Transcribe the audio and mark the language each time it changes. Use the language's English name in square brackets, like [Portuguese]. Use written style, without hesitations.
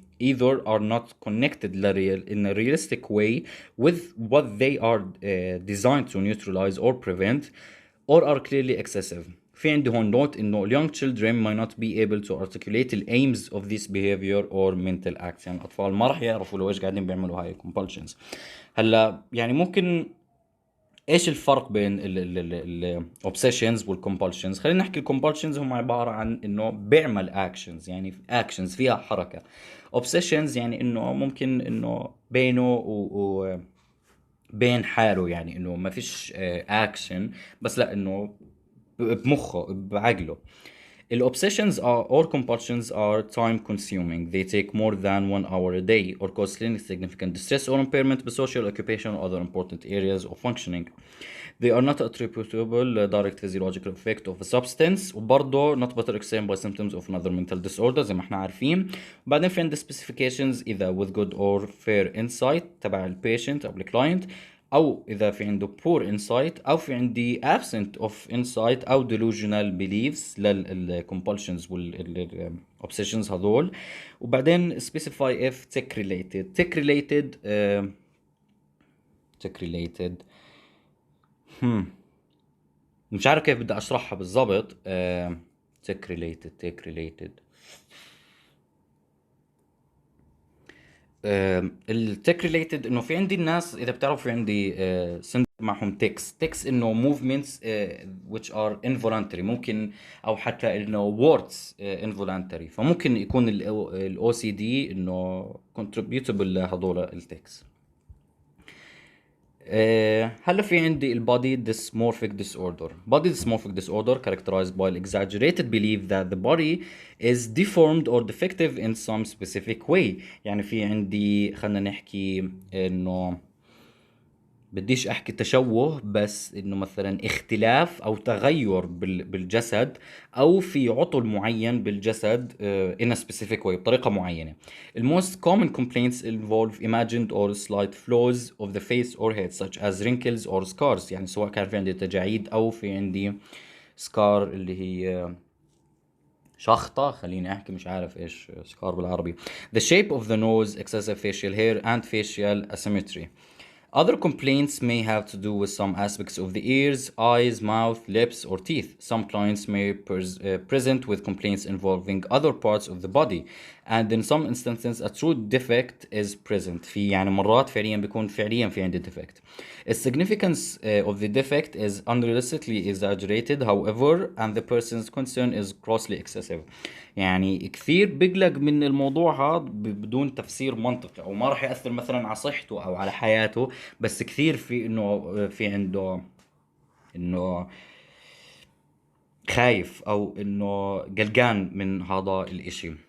[English] either are not connected in a realistic way with what they are designed to neutralize or prevent, or are clearly excessive. [Arabic] في عندي هون [English] note إنه young children might not be able to articulate the aims of this behavior or mental acts. [Arabic] يعني الأطفال ما راح يعرفوا لو إيش قاعدين بيعملوا هاي compulsions. هلا يعني ممكن ايش الفرق بين ال obsessions وال compulsions؟ خلينا نحكي ال compulsions هم عبارة عن انه بيعمل actions، يعني actions فيها حركة. obsessions يعني انه ممكن انه بينه و بين حاله، يعني انه ما فيش action، بس لا انه بمخه بعقله. [English] The obsessions or compulsions are time consuming. They take more than 1 hour a day or cause significant distress or impairment to social, occupation, or other important areas of functioning. They are not attributable direct physiological effect of a substance، وبرضه not better explained by symptoms of another mental disorder [Arabic] زي ما احنا عارفين. وبعدين في عندنا specifications إذا [English] with good or fair insight [Arabic] تبع البيشنت أو الكلاينت، او اذا في عنده poor insight، او في عندي [English] absent of insight [Arabic] او delusional beliefs للcompulsions والobsessions هذول. [English] وبعدين specify if tech related. [Arabic] tech related مش عارف كيف بدي اشرحها بالضبط. tech related التك ريليتد انه في عندي الناس، اذا بتعرفوا في عندي سند معهم تكس انه [English] movements which are involuntary، [Arabic] ممكن او حتى انه [English] words involuntary، [Arabic] فممكن يكون الاو سي دي انه contributable لهذول التكس. هلا في عندي ال body dysmorphic disorder. [English] Body dysmorphic disorder characterized by exaggerated belief that the body is deformed or defective in some specific way. [Arabic] يعني في عندي خلينا نحكي انه بديش احكي تشوه، بس انه مثلا اختلاف او تغير بالجسد، او في عطل معين بالجسد [English] in a specific way [Arabic] بطريقة معينة. [English] The most common complaints involve imagined or slight flaws of the face or head such as wrinkles or scars. [Arabic] يعني سواء كان في عندي تجاعيد او في عندي سكار اللي هي شخطة، خليني احكي مش عارف ايش سكار بالعربي. [English] The shape of the nose, excessive facial hair and facial asymmetry. Other complaints may have to do with some aspects of the ears, eyes, mouth, lips, or teeth. Some clients may present with complaints involving other parts of the body, and in some instances a true defect is present. [Arabic] في يعني مرات فعليا بيكون فعليا في عندي defect. [English] The significance of the defect is unrealistically exaggerated, however, and the person's concern is grossly excessive. [Arabic] يعني كثير بقلق من الموضوع هذا بدون تفسير منطقي، او ما راح يأثر مثلا على صحته او على حياته، بس كثير في انه في عنده انه خايف او انه قلقان من هذا الاشي.